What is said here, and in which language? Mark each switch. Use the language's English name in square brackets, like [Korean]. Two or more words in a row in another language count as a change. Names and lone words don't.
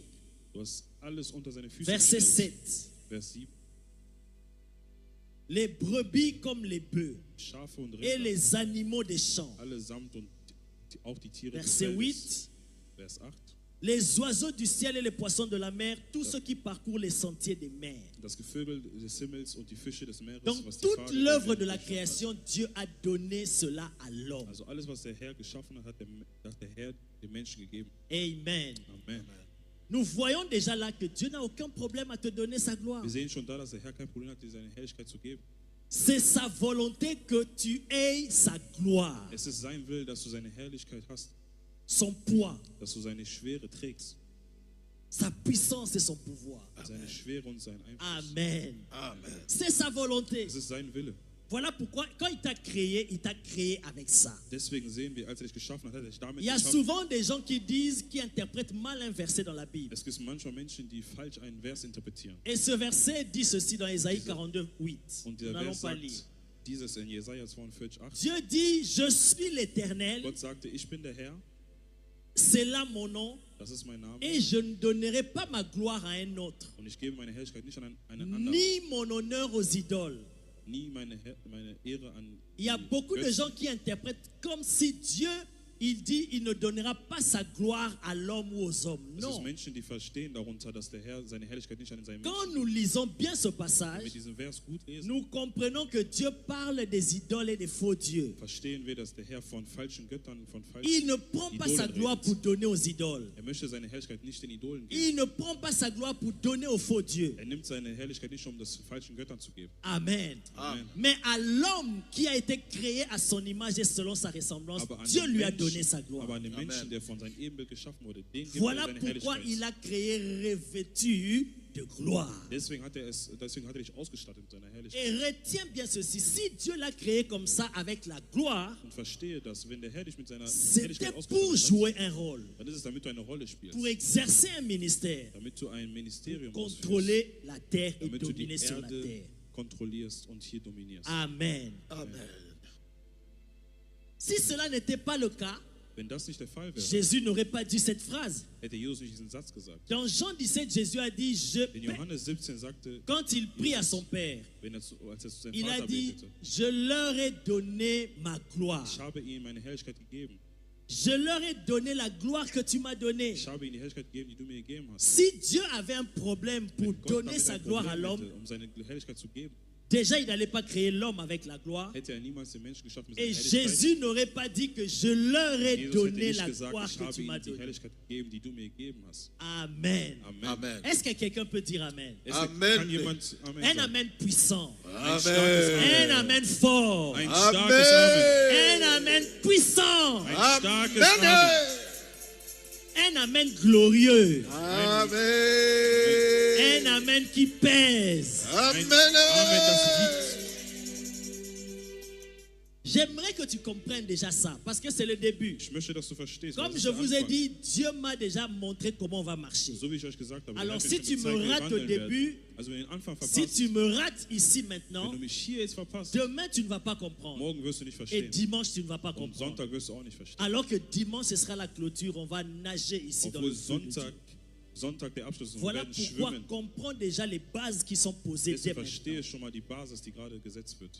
[German] Du hast alles unter seine Füße [French] Verset [German] gestellt. 7. Vers 7. [French] Les brebis comme les bœufs [German] Schafe und [French] et [German] Rinder, [French] les animaux des champs, [German] alle samt und auch die Tiere des [French] Verset [German] Feldes. 8. Vers 8. [French] Les oiseaux du ciel et les poissons de la mer, tous ceux qui parcourent les sentiers des mers. [German] Das Gevögel des Himmels und die Fische des Meeres, [French] Donc [German] was die [French] toute [German] Vögel [French] l'œuvre [German] der [French] de la [German] Meere [French] création, Dieu a donné cela à l'homme. [German] Also alles, was der Herr geschaffen hat, hat der Herr dem Menschen gegeben. [French] Amen. [German] Amen. [French] Nous voyons déjà là que Dieu n'a aucun problème à te donner sa gloire. [German] Wir sehen schon da, dass der Herr kein Problem hat, dir seine Herrlichkeit zu geben. [French] C'est sa volonté que tu aies sa gloire, [German] Es ist sein Wille, dass du seine Herrlichkeit hast, [French] son poids, [German] dass du seine Schwere trägst. [French] sa puissance et son pouvoir. [German] Seine Schwere und sein Einfluss. [French] Amen. [German] Amen. [French] C'est sa volonté. [German] Es ist sein Wille. [French] Voilà pourquoi, quand il t'a créé avec ça. [German] Deswegen sehen wir, als er dich geschaffen hat, hat er dich damit [French] Il y a [German] geschaffen. [French] souvent des gens qui interprètent mal un verset dans la Bible. [German] Es gibt manchmal Menschen, die falsch einen Vers interpretieren. [French] Et ce verset dit ceci dans Ésaïe 42, 8. [German] Und [French] Nous [German] dieser [French] n'allons [German] Vers [French] pas [German] sagt [French] lire. [German] dieses in Jesaja 42, 8. [French] Dieu dit, je suis l'Éternel, [German] Gott sagte, ich bin der Herr, [French] c'est là mon nom, [German] das ist mein Name, [French] et je ne donnerai pas ma gloire à un autre, [German] und ich gebe meine Herrlichkeit nicht an einen anderen, [French] ni mon honneur aux idoles. [German] nie meine Ehre an [French] Il y a beaucoup de [German] Götzen. [French] gens qui interprètent comme si Dieu, il dit, il ne donnera pas sa gloire à l'homme ou aux hommes. [German] Es ist [French] Non. [German] Menschen, die verstehen darunter, dass der Herr seine Herrlichkeit nicht an seinen [French] Quand [German] Menschen. [French] nous lisons bien ce [German] Wenn wir [French] passage, [German] diesen Vers gut lesen, [French] nous comprenons que Dieu parle des idoles et des faux dieux. [German] verstehen wir, dass der Herr von falschen Göttern, von [French] Il [German] falschen [French] ne prend pas sa [German] Idolen [French] gloire [German] redet. [French] pour donner aux idoles. [German] Er möchte seine Herrlichkeit nicht den Idolen geben. [French] Il ne prend pas sa gloire pour donner aux faux dieux. [German] Er nimmt seine Herrlichkeit nicht, um das falschen Göttern zu geben. [French] Amen. [German] Amen. [French] Mais à l'homme qui a été créé à son image et selon sa ressemblance, [German] Aber an [French] Dieu [German] den [French] lui a [German] Menschen- [French] donné sa gloire. [German] aber an den [French] Amen. [German] Menschen, der von seinem Ebenbild geschaffen wurde, den gibt er [French] Voilà [German] seine [French] pourquoi [German] Herrlichkeit. [French] il a créé revêtu de gloire. [German] Deswegen hat er dich ausgestattet mit seiner Herrlichkeit. [French] Et retiens bien ceci, si Dieu l'a créé comme ça avec la gloire, [German] Und verstehe das, wenn der Herr dich mit seiner [French] c'était [German] Herrlichkeit [French] pour [German] ausgestattet [French] jouer un rôle, [German] hat, dann ist es, damit du eine Rolle spielst. [French] pour exercer un ministère, [German] Damit du ein Ministerium ausführst. [French] contrôler la terre et [German] Damit du die [French] dominer sur la [German] Erde [French] terre. [German] kontrollierst und hier dominierst. [French] Amen. [German] Amen. [French] Si cela n'était pas le cas, [German] Wenn das nicht der Fall wäre, [French] Jésus n'aurait pas dit cette phrase. [German] hätte Jesus nicht diesen Satz gesagt. [French] Dans Jean 17, Jésus a dit, [German] In Johannes 17 sagte, [French] quand il prie à son Père, [German] als er zu seinem [French] il a [German] Vater [French] dit, [German] betete, [French] je leur ai donné ma gloire. [German] ich habe ihm meine Herrlichkeit gegeben. [French] Je leur ai donné la gloire que tu m'as donnée. [German] Ich habe ihm die Herrlichkeit gegeben, die du mir gegeben hast. [French] Si Dieu avait un problème pour [German] Wenn Gott [French] donner [German] damit [French] sa [German] ein [French] gloire à [German] Problem [French] l'homme, [German] hätte, um seine Herrlichkeit zu geben, [French] déjà il n'allait pas créer l'homme avec la gloire. [German] hätte er niemals den Menschen geschaffen mit [French] Et [German] seiner Herrlichkeit. [French] Jésus n'aurait pas dit que je leur ai [German] Jesus hätte [French] donné [German] nicht [French] la [German] gesagt, [French] gloire [German] ich [French] que tu [German] habe [French] m'as [German] ihm die [French] donnée. [German] Herrlichkeit gegeben, die du mir gegeben hast. [French] Amen. [German] Amen. Amen. [French] Est-ce que quelqu'un peut dire Amen? Amen. [German] Kann jemand Amen [French] Un [German] sagen? [French] Amen puissant. [German] Ein starkes Amen. [French] Un Amen fort. [German] Ein starkes Amen. [French] Un Amen puissant. [German] Ein starkes Amen. [French] Un Amen glorieux. [German] Amen. [French] Un Amen qui pèse. [German] Ein Amen. Amen, das wiegt. [French] J'aimerais que tu comprennes déjà ça, parce que c'est le début. [German] Ich möchte, dass du verstehst. [French] Comme [German] das ist [French] je [German] der [French] vous ai [German] Anfang. [French] dit, Dieu m'a déjà montré comment on va marcher. [German] So wie ich euch gesagt habe, [French] Alors, [German] der Herr [French] si [German] hat mir [French] tu [German] schon [French] me [German] gezeigt, wie wir [French] rates au [German] wandeln werden. [French] début, [German] Also wenn du den Anfang [French] Si [German] verpasst, [French] tu me rates ici [German] wenn [French] maintenant, [German] du mich hier jetzt verpasst, [French] demain tu ne vas pas comprendre. [German] morgen wirst du nicht [French] Et [German] verstehen. [French] dimanche tu ne vas pas [German] Und [French] comprendre. [German] Sonntag wirst du auch nicht verstehen. [French] Alors que dimanche ce sera la clôture, on va nager ici dans le [German] Obwohl [French] feu de Dieu. [German] Sonntag der Abschluss ist und wir [French] Voilà [German] werden [French] pourquoi [German] schwimmen. [French] comprends déjà les bases qui sont posées [German] Jetzt [French] dès [German] verstehe [French] maintenant. [German] ich schon mal die Basis, die gerade gesetzt wird.